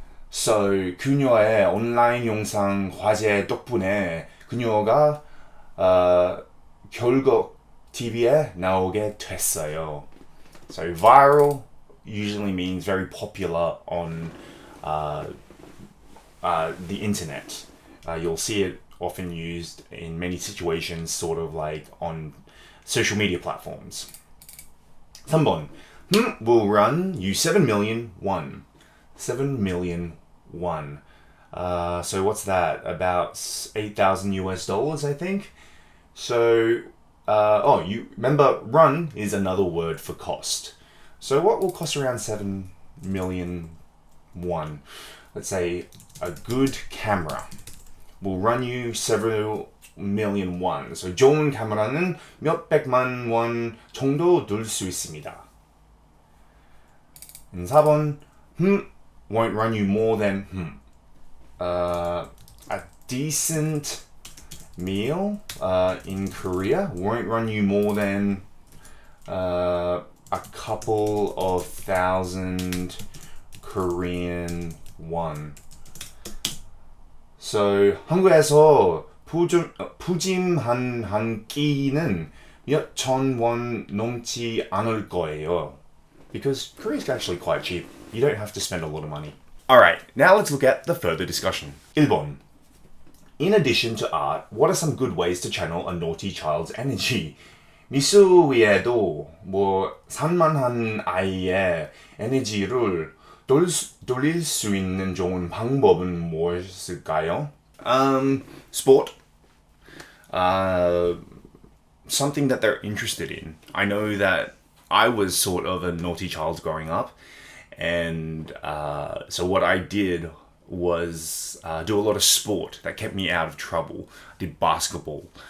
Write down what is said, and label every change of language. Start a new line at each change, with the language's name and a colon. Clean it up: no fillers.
Korean: So 그녀의 온라인 영상 화제 덕분에 그녀가 결국 TV에 나오게 됐어요.
English: So viral usually means very popular on the internet. You'll see it often used in many situations, sort of like on social media platforms.
Korean: 3번.
English: Will run you 7 million won. 7 million won. So what's that? About 8,000 US dollars, I think. So, you remember run is another word for cost. So what will cost around 7 million won? Let's say a good camera will run you several million won.
Korean: So 좋은 카메라는 몇백만 원 정도 들 수 있습니다.
English: And 4번, won't run you more than a decent meal in Korea won't run you more than a couple of thousand Korean won.
Korean: So 한국에서 푸짐한 한 끼는 몇천 원 넘지 않을 거예요.
English: Because Korea is actually quite cheap. You don't have to spend a lot of money. Alright, now let's look at the further discussion.
Korean: 1번.
English: In addition to art, what are some good ways to channel a naughty child's energy?
Korean: 미술 외에도 산만한 아이의 에너지를 돌릴 수 있는 좋은 방법은 무엇일까요?
English: Sport. Something that they're interested in. I know that I was sort of a naughty child growing up, and so what I did was do a lot of sport that kept me out of trouble. I did basketball.